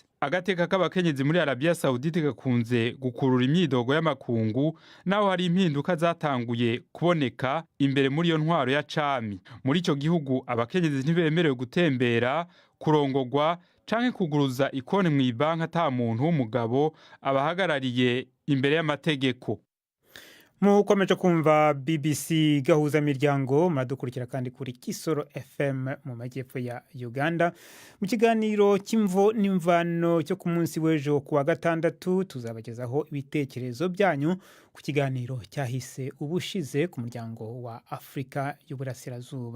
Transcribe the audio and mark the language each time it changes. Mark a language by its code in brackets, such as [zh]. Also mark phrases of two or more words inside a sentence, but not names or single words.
[rn] Agateka k'abakenyezi muri Arabia Saudite gakunze gukurura imyidogo y'amakungu, naho hari impinduka zatanguye kuboneka imbere muri iyo ntwaro ya cami. Muri ico gihugu abakenyezi ntibemerewe gutembera, kurongogwa canke kuguruza ikone mu ibanka ata muntu w'umugabo abahagarariye imbere y'amategeko. [rw] Mukomeje kumva BBC Gahuza miryango, muradukurikira kandi kuri Kisoro FM mu majyepfo ya Uganda. Mu kiganiro cy'imvo n'imvano cyo ku munsi w'ejo kuwa gatandatu tuzabagezaho ibitekerezo byanyu ku kiganiro cyahise ubushize ku muryango wa Afrika y'Uburasirazuba.